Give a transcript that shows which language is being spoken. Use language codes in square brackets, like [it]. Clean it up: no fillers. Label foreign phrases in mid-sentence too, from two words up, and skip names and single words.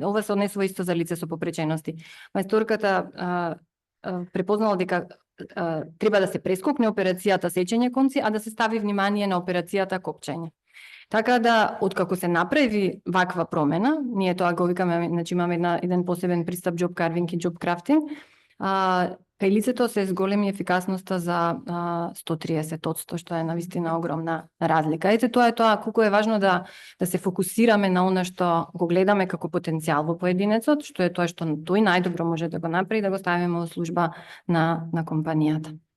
[mk] Ова се однесува исто за лице со попречености. Мајсторката препознала дека треба да се прескокне операцијата сечење конци, а да се стави внимание на операцијата копчење. Така да, откако се направи ваква промена, ние тоа го викаме, значи имаме еден посебен пристап [en] job carving [mk] и [en] job crafting, [mk] кај лицето се зголеми ефикасноста за 130%, што е навистина огромна разлика. Ете, тоа е тоа колку е важно да се фокусираме на она што го гледаме како потенцијал во поединецот, што е тоа што тој најдобро може да го направи, да го ставиме во служба на компанијата.